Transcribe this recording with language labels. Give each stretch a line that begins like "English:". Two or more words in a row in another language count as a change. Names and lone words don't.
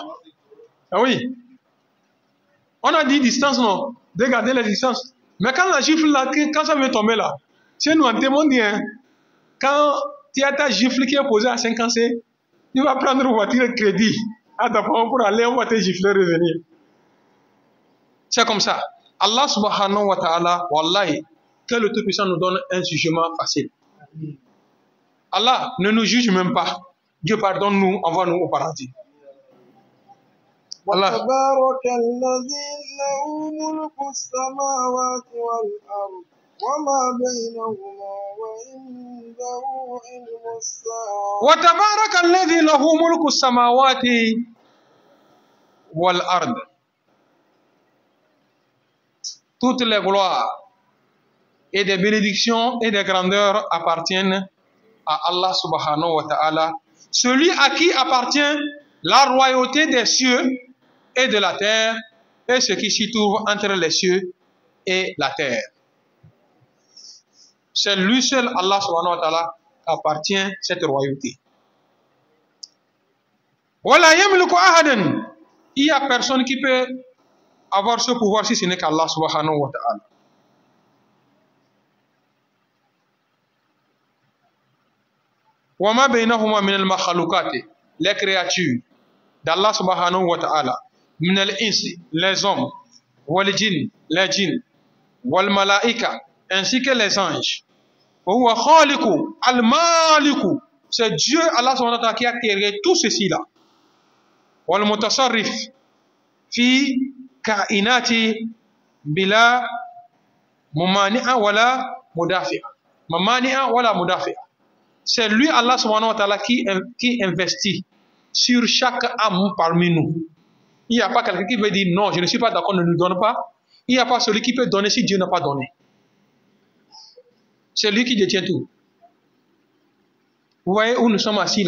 French: Ah oui. On a dit distance, non? De garder la distance. Mais quand la gifle là, quand ça veut tomber là, chez nous en témoigne, hein, quand tu as ta gifle qui est posée à 50 C, tu vas prendre une voiture de crédit à ta femme pour aller, on va te gifler revenir. C'est comme ça.
Arabic: الله سبحانه وتعالى، والله,
French: que le Tout-Puissant nous donne un jugement facile. Allah ne nous juge même pas. Dieu pardonne-nous, envoie-nous au paradis. Allah.
Arabic: وتبارك الذي له ملك السماوات والأرض وما بينهما وعنده علم الساعة. وتبارك الذي له ملك السماوات والأرض.
French: Toutes les gloires et des bénédictions et des grandeurs appartiennent à Allah
Arabic: سبحانه وتعالى,
French: celui à qui appartient la royauté des cieux et de la terre et ce qui s'y trouve entre les cieux et la terre. C'est lui seul, Allah
Arabic: سبحانه وتعالى,
French: appartient cette royauté.
Arabic: ولا يملك أحدا.
French: Il n'y a personne qui peut avoir ce pouvoir si ce n'est qu'Allah
Arabic: سبحانه وتعالى. وما بينهما من المخلوقات,
French: les créatures d'Allah
Arabic: سبحانه وتعالى, من الإنس,
French: les hommes,
Arabic: والجن,
French: les djinns,
Arabic: والملائكة,
French: ainsi que les anges.
Arabic: وهو خالق الملك,
French: c'est Dieu Allah
Arabic: سبحانه وتعالى
French: qui a créé tout ceci là.
Arabic: والمتصرف في الكائنات بلا ممانع ولا مدافع. ممانع ولا مدافع.
French: C'est lui, Allah
Arabic: سبحانه وتعالى,
French: qui investit sur chaque âme parmi nous. Il n'y a pas quelqu'un qui veut dire non, je ne suis pas d'accord, ne nous donne pas. Il n'y a pas celui qui peut donner si Dieu n'a pas donné. C'est lui qui détient tout. Vous voyez où nous sommes assis là?